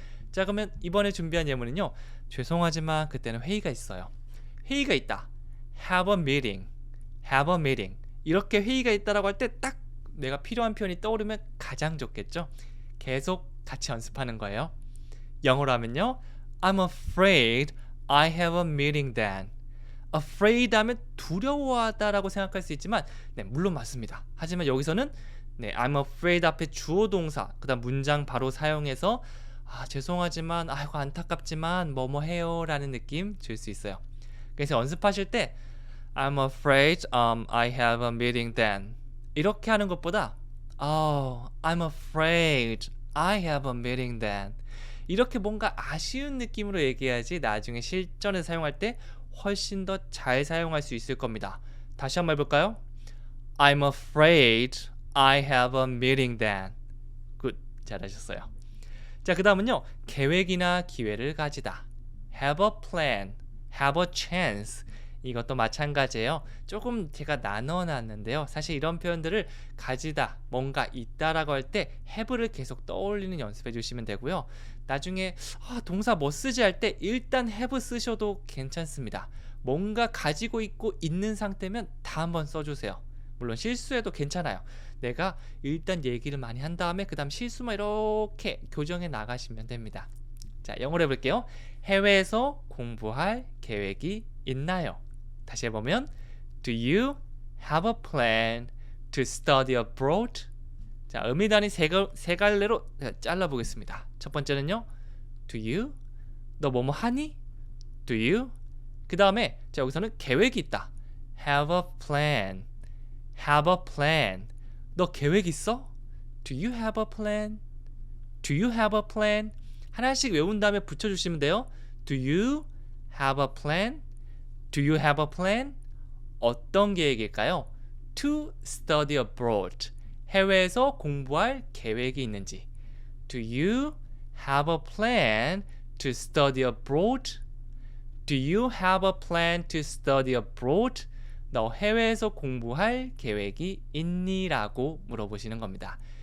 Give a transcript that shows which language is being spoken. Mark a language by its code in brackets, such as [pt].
[ko] 자, 그러면 이번에 준비한 예문은요, 죄송하지만 그때는 회의가 있어요. 회의가 있다. [en] have a meeting. have a meeting. [ko] 이렇게 회의가 있다라고 할 때 딱 내가 필요한 표현이 떠오르면 가장 좋겠죠. 계속 같이 연습하는 거예요. 영어로 하면요, [en] I'm afraid I have a meeting then. [ko] afraid 하면 두려워하다라고 생각할 수 있지만 물론 맞습니다. 하지만 여기서는 [en] I'm afraid [ko] 앞에 주어 동사 그 다음 문장 바로 사용해서 죄송하지만 안타깝지만 뭐뭐 해요 라는 느낌 줄 수 있어요. 그래서 연습하실 때 [en] I'm afraid I have a meeting then [ko] 이렇게 하는 것보다 I'm afraid I have a meeting then 이렇게 뭔가 아쉬운 느낌으로 얘기해야지 나중에 실전에 사용할 때 훨씬 더 잘 사용할 수 있을 겁니다. 다시 한번 해볼까요? [en] I'm afraid I have a meeting then. [ko] 굿, 잘하셨어요. 자, 그 다음은요, 계획이나 기회를 가지다. [en] have a plan, have a chance. [ko] 이것도 마찬가지예요. 조금 제가 나눠놨는데요. 사실 이런 표현들을 가지다, 뭔가 있다라고 할 때 have를 계속 떠올리는 연습해 주시면 되고요. 나중에 동사 뭐 쓰지 할 때 일단 have 쓰셔도 괜찮습니다. 뭔가 가지고 있고 있는 상태면 다 한번 써주세요. 물론 실수해도 괜찮아요. 내가 일단 얘기를 많이 한 다음에 그 다음 실수만 이렇게 교정해 나가시면 됩니다. 자, 영어로 해볼게요. 해외에서 공부할 계획이 있나요? 다시 해보면 [en] Do you have a plan to study abroad? [ko] 자, 음이단위 세 갈래로 잘라보겠습니다. 첫 번째는요, [en] Do you? [ko] 너 뭐뭐 하니? [en] Do you? [ko] 그 다음에 자, 여기서는 계획이 있다. [en] Have a plan. Have a plan. [ko] 너 계획 있어? [en] Do you have a plan? Do you have a plan? [ko] 하나씩 외운 다음에 붙여주시면 돼요. [en] Do you have a plan? Do you have a plan? [ko] 어떤 계획일까요? [en] To study abroad. [ko] 해외에서 공부할 계획이 있는지. [en] Do you have a plan to study abroad? Do you have a plan to study abroad? [ko] 너 해외에서 공부할 계획이 있니? 라고 물어보시는 겁니다.